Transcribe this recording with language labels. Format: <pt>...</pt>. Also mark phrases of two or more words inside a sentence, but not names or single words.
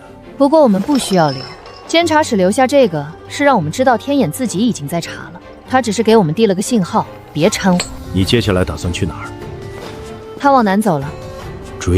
<zh>不過我們不需要留，監察使留下這個是讓我們知道天眼自己已經在查了，他只是給我們遞了個信號，別摻和。你接下來打算去哪兒？他往南走了。追？</zh>